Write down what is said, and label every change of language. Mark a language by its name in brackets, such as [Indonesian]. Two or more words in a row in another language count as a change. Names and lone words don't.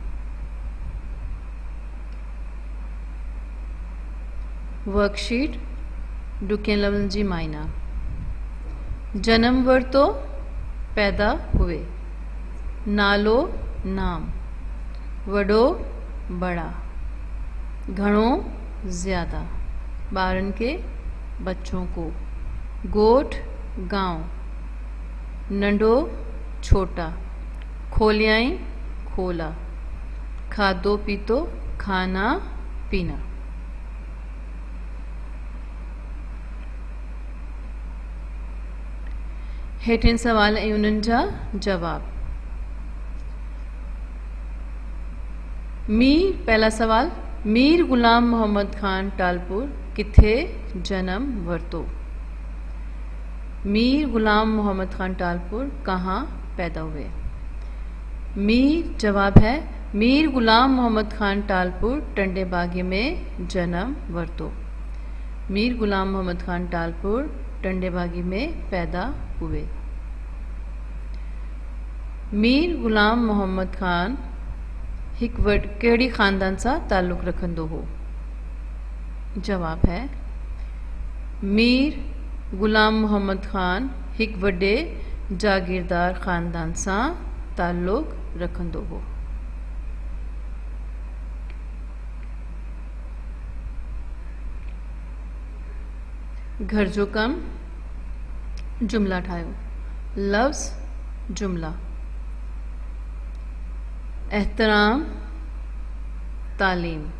[Sindhi] वर्कशीट ॾुखियनि लफ़्ज़नि जी मायना: जन्म वरतो, [Hindi] पैदा हुए, [Sindhi] नालो नाम, वॾो बड़ा, घणो ज़्यादा, ॿारनि के [Hindi] बच्चों को, [Sindhi] गोठ गांव, नंढो छोटा, खोलियाई खोला, खाधो पीतो [Hindi] खाना पीना। [Sindhi] हेठिन सवाल ऐं उन्हनि जा जवाब। [Hindi] पहला सवाल, [Sindhi] मीर गुलाम मोहम्मद खान टालपुर किथे जन्म वरतो? [Hindi] मीर गुलाम मोहम्मद खान टालपुर कहाँ पैदा हुए? जवाब है [Sindhi] मीर गुलाम मोहम्मद खान टालपुर टंडे बागी में जन्म वरतो। [Hindi] मीर गुलाम मोहम्मद खान टालपुर टंडे बागी में पैदा हुए। [Sindhi] मीर गुलाम मोहम्मद खान कहिड़ी ख़ानदान सां ताल्लुक़ रखंदो हो? [Hindi] जवाब है [Sindhi] मीर गुलाम मोहम्मद खान हिकु वॾे जागीरदार ख़ानदान सां ताल्लुक़ रखंदो हो। घर जो कम, जुमला ठाहियो। लफ्ज़ जुमला: एहतराम, तालीम।